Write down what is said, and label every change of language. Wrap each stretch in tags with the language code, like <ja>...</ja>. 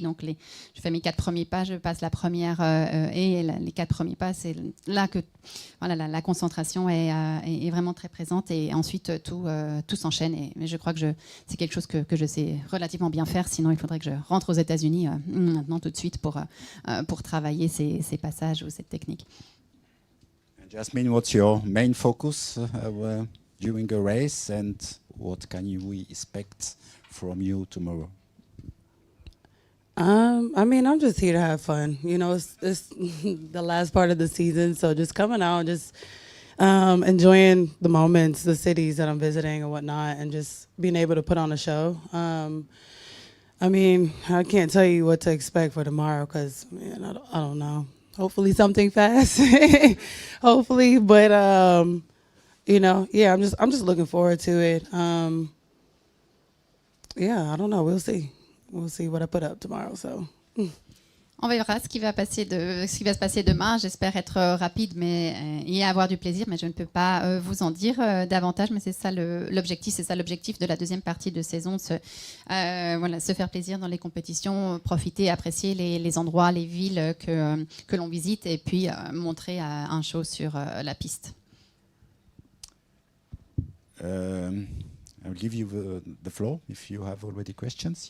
<fr>Donc je fais mes 4 premiers pas, je passe la première haie, et les 4 premiers pas, c'est là que la concentration est vraiment très présente, et ensuite tout s'enchaîne. Mais je crois que c'est quelque chose que je sais relativement bien faire, sinon il faudrait que je rentre aux États-Unis maintenant tout de suite pour travailler ces passages ou cette technique.</fr> <en>Jasmine, what's your main focus during a race, and what can we expect from you tomorrow? I'm just here to have fun. It's the last part of the season, so just coming out, just enjoying the moments, the cities that I'm visiting and whatnot, and just being able to put on a show. I can't tell you what to expect for tomorrow because I don't know. Hopefully something fast. Hopefully, but I'm just looking forward to it. I don't know. We'll see. We'll see what I put up tomorrow. So.</en> <fr>On verra ce qui va se passer demain. J'espère être rapide et avoir du plaisir, mais je ne peux pas vous en dire davantage. Mais c'est ça l'objectif, de la deuxième partie de saison, se faire plaisir dans les compétitions, profiter, apprécier les endroits, les villes que l'on visite, et puis montrer un show sur la piste.</fr> <en>I'll give you the floor if you have already questions.</en>